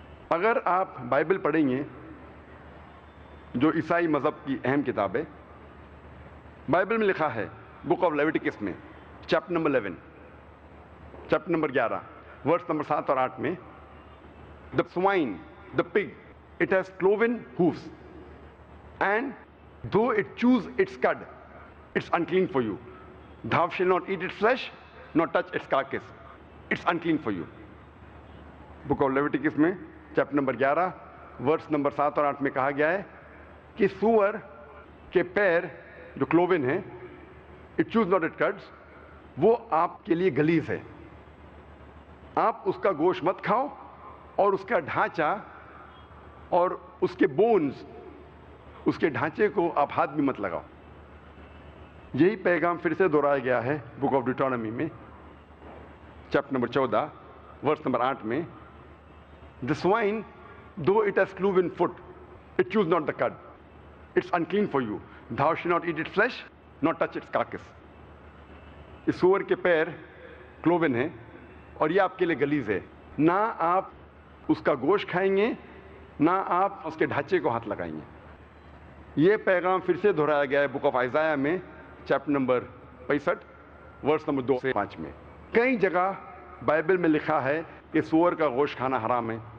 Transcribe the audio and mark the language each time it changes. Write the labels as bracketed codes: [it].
[ur] اگر آپ بائبل پڑھیں گے، جو عیسائی مذہب کی اہم کتاب ہے، بائبل میں لکھا ہے بک آف لیویٹیکس میں چیپٹر نمبر 11 ورس نمبر 7 اور 8 میں [en] the swine, the pig, it has cloven hoofs, and though it chews its cud, it's unclean for you. Thou shalt not eat its flesh, nor touch its carcass. It's unclean for you. [ur] Book of Leviticus میں chapter number 11 verse number 7 اور 8 میں کہا گیا ہے کہ سور کے پیر جو کلوون ہیں، [en] it chews not its cuds، [ur] وہ آپ کے لیے گلیز ہے، آپ اس کا گوشت مت کھاؤ، اور اس کا ڈھانچہ اور اس کے بونز، اس کے ڈھانچے کو آپ ہاتھ بھی مت لگاؤ۔ یہی پیغام پھر سے دہرایا گیا ہے بک آف ڈیوٹرانومی میں چیپٹر نمبر 14 ورس نمبر 8 میں [en] The swine, though it has cloven foot, it chews not the cud. It's unclean for you. Thou shalt not eat its flesh, nor touch its carcass. [ur] اس سور کے پیر کلوون ہیں اور یہ آپ کے لیے گلیز ہے، نہ آپ اس کا گوشت کھائیں گے، نہ آپ اس کے ڈھانچے کو ہاتھ لگائیں گے۔ یہ پیغام پھر سے دہرایا گیا ہے بک آف آئزایہ میں چیپٹر نمبر 65 ورس نمبر 2 سے 5 میں۔ کئی جگہ بائبل میں لکھا ہے کہ سور کا گوشت کھانا حرام ہے۔